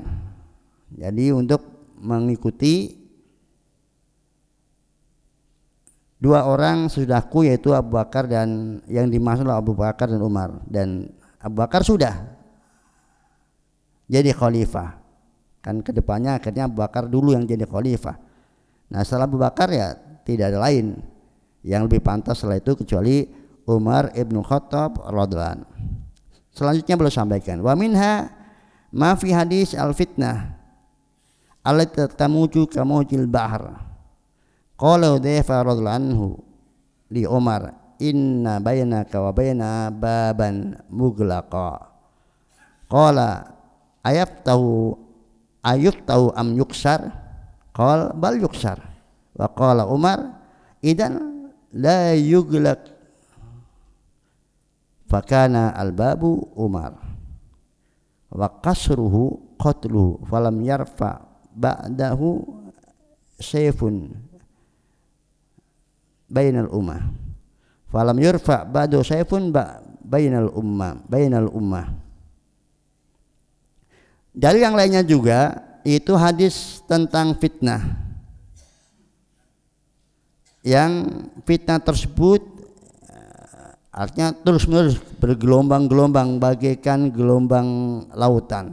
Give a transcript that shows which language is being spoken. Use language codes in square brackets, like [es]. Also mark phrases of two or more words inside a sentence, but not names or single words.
[id] Jadi untuk mengikuti dua orang sesudahku, yaitu Abu Bakar dan yang dimaksud Abu Bakar dan Umar, dan Abu Bakar sudah jadi khalifah. Kan kedepannya akhirnya Abu Bakar dulu yang jadi khalifah. Nah setelah Abu Bakar ya tidak ada lain yang lebih pantas setelah itu kecuali Umar ibn Khattab radhiyallahu. Selanjutnya beliau sampaikan, [ar] ومنها ما في حديث الفتنة التي تموج كموج البحر. قال حذيفة رضي الله عنه لعمر إن بينك وبين بابا مغلقا. قال أيفتح أم يكسر? قال بل يكسر. وقال عمر إذا لا يغلق. فكان الباب عمر وكسره قتله فلم يرفع بعده سيف بين الأمة، فلم يرفع بعد سيف بين الأمة, falam yurfa ba'du sayfun bainal ummah. [id] Dari yang lainnya juga itu hadis tentang fitnah, yang fitnah tersebut artinya terus-menerus bergelombang-gelombang bagaikan gelombang lautan.